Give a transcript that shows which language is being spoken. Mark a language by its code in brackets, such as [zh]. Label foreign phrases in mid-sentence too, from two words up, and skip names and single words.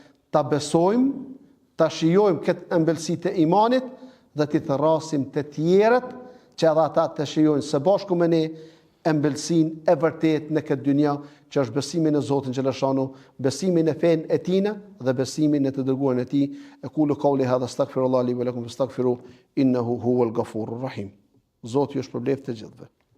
[sq] Ta besojmë, ta shijojmë këtë ëmbëlsi të imanit dhe t'i thrasim të tjerët që edhe ata të shijojnë së bashku me ne ëmbëlsinë e vërtet në këtë dynja, që është besimin në Zotin xhaleshanu, besimin në fenë e tina dhe besimin në të dërguarin e tij. [ar] أقول قولي هذا أستغفر الله لي ولكم فاستغفروه إنه هو الغفور الرحيم. [sq] Zoti ju shpërblet të gjithëve.